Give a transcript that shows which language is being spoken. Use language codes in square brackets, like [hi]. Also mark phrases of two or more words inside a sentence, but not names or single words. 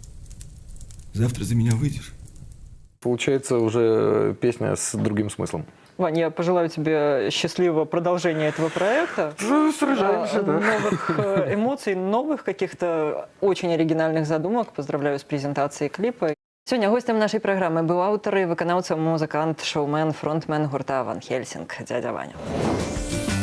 [ru] Завтра за меня выйдешь? Получается уже песня с другим смыслом. Вань, я пожелаю тебе счастливого продолжения этого проекта. Сражаемся, да. Новых эмоций, новых каких-то очень оригинальных задумок. Поздравляю с презентацией клипа. [be] Сёння гостем нашай праграмы быў аўтар і выканаўца, музыкант, шоумен, фронтмен гурта Ван Хельсінг, дзядзя Ваня.